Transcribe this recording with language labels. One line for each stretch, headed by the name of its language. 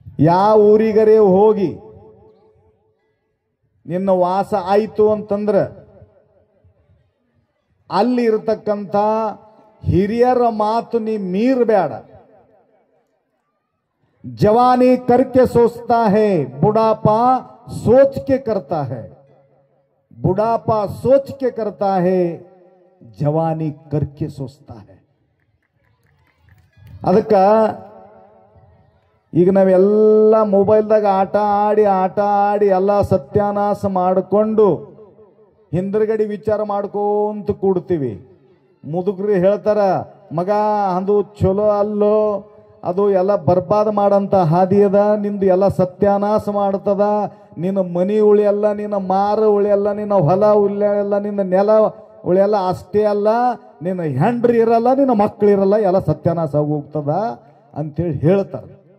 Kannada: ಯಾವ ಊರಿಗರೇ ಹೋಗಿ ನಿನ್ನ ವಾಸ ಆಯಿತು ಅಂತಂದ್ರೆ ಅಲ್ಲಿ ಇರತಕ್ಕಂಥ ಹಿರಿಯರ ಮಾತು ನೀ ಮೀರಬೇಡ.
Hindi: जवानी करके सोचता है, बुढ़ापा सोच के करता है. बुढ़ापा सोच के करता है, जवानी करके सोचता है.
Kannada: ಅದಕ್ಕ ಈಗ ನಾವೆಲ್ಲ ಮೊಬೈಲ್ದಾಗ ಆಟ ಆಡಿ ಎಲ್ಲ ಸತ್ಯಾನಾಶ ಮಾಡಿಕೊಂಡು ಹಿಂದ್ರಗಡಿ ವಿಚಾರ ಮಾಡ್ಕೊಂತ ಕೂಡ್ತೀವಿ. ಮುದುಕರು ಹೇಳ್ತಾರ, ಮಗ ಅದು ಚಲೋ ಅಲ್ಲೋ, ಅದು ಎಲ್ಲ ಬರ್ಬಾದ್ ಮಾಡಂತ ಹಾದಿ ಅದ, ನಿಂದು ಎಲ್ಲ ಸತ್ಯಾನಾಶ ಮಾಡ್ತದ, ನಿನ್ನ ಮನಿ ಉಳಿಯಲ್ಲ, ನಿನ್ನ ಮಾರ ಉಳಿಯಲ್ಲ, ನಿನ್ನ ಹೊಲ ಉಳಿಯಲ್ಲ, ನಿನ್ನ ನೆಲ ಉಳಿಯಲ್ಲ, ಅಷ್ಟೇ ಅಲ್ಲ ನಿನ್ನ ಹೆಂಡ್ರಿ ಇರಲ್ಲ, ನಿನ್ನ ಮಕ್ಕಳಿರಲ್ಲ, ಎಲ್ಲ ಸತ್ಯಾನಾಶ ಹೋಗ್ತದ ಅಂತೇಳಿ ಹೇಳ್ತಾರೆ.